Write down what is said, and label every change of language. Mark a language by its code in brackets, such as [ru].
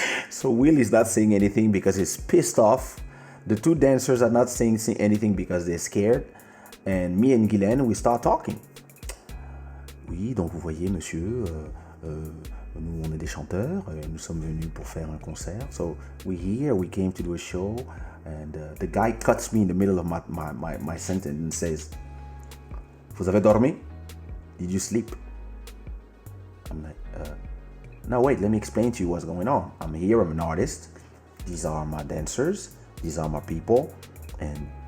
[en] So Will is not saying anything because he's pissed off. The 2 dancers are not saying anything because they're scared. And me and Guylaine, we start talking. [fr] Oui, donc vous voyez, monsieur, nous on est des chanteurs, nous sommes venus pour faire un concert. [en] So we came to do a show, and the guy cuts me in the middle of my sentence and says, [fr] vous avez dormi? [en] Did you sleep? I'm like, no, wait, let me explain to you what's going on. I'm here, I'm an artist. These are my dancers, these are my people, and